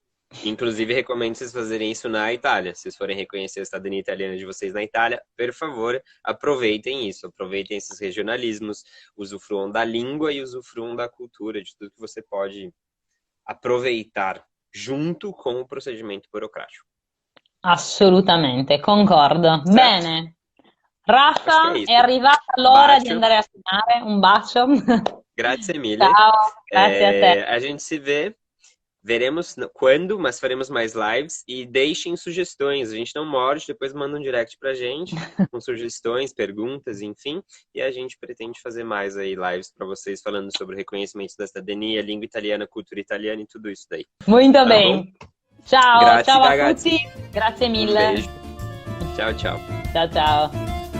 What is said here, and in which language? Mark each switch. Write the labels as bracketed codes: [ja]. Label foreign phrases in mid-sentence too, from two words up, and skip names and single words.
[pt] Inclusive, recomendo vocês fazerem isso na Itália. Se vocês forem reconhecer a cidadania italiana de vocês na Itália, por favor, aproveitem isso. Aproveitem esses regionalismos, usufruam da língua e usufruam da cultura, de tudo que você pode aproveitar junto com o procedimento burocrático. [it] Assolutamente, concordo. [pt] Certo? [it] Bene, [pt] Acho que é Rafa, [it] è [pt] isso. [it] arrivata l'ora di Bacio, andare a cenare. Un bacio. grazie mille. Ciao, grazie a te. [pt] A gente se vê. Veremos quando, mas faremos mais lives e deixem sugestões. A gente não morde, depois manda um direct pra gente com sugestões, perguntas, enfim. E a gente pretende fazer mais aí lives para vocês falando sobre o reconhecimento da cidadania, língua italiana, cultura italiana e tudo isso daí. Muito Tá bem. bom? [it] Ciao, Grazie, ciao a ragazzi. tutti. Grazie [pt] Um [it] mille. [pt] beijo. Tchau, tchau. [it] Ciao, ciao.